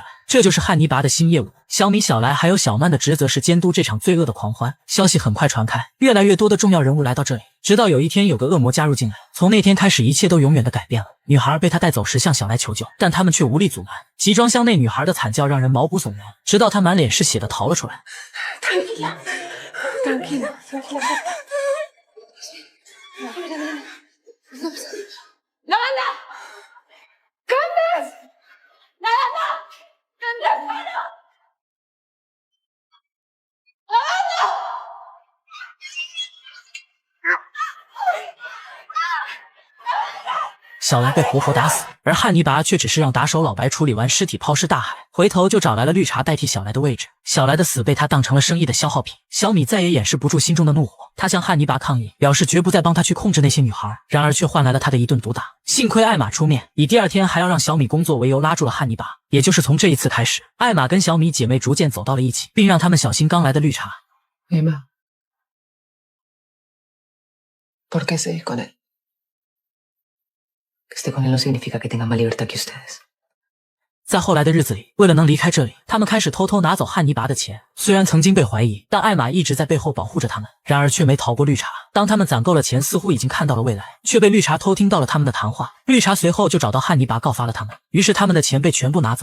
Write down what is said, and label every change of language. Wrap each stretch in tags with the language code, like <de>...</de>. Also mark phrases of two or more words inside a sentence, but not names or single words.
<zh>这就是汉尼拔的新业务。小米、小莱还有小曼的职责是监督这场罪恶的狂欢。消息很快传开，越来越多的重要人物来到这里。直到有一天，有个恶魔加入进来。从那天开始，一切都永远的改变了。女孩被他带走时向小莱求救，但他们却无力阻拦。集装箱内女孩的惨叫让人毛骨悚然，直到她满脸是血的逃了出来。</zh> <es>Tranquila, tranquila, tranquila. ¡Nada! ¡Candes! ¡Nada! ¡Candes, bueno! ¡Nada!</es> <zh>小兰被活活打死，而汉尼拔却只是让打手老白处理完尸体抛尸大海，回头就找来了绿茶代替小莱的位置。小莱的死被他当成了生意的消耗品。小米再也掩饰不住心中的怒火，他向汉尼拔抗议，表示绝不再帮他去控制那些女孩，然而却换来了他的一顿毒打。幸亏艾玛出面，以第2天还要让小米工作为由拉住了汉尼拔。也就是从这一次开始，艾玛跟小米姐妹逐渐走到了一起，并让他们小心刚来的绿茶。</zh> <es>Emma. ¿Por qué seguís con él? Que esté con él no significa que tenga más libertad que ustedes.</es> <zh>在后来的日子里，为了能离开这里，他们开始偷偷拿走汉尼拔的钱。虽然曾经被怀疑，但艾玛一直在背后保护着他们，然而却没逃过绿茶。当他们攒够了钱，似乎已经看到了未来，却被绿茶偷听到了他们的谈话。绿茶随后就找到汉尼拔告发了他们，于是他们的钱被全部拿走。</zh>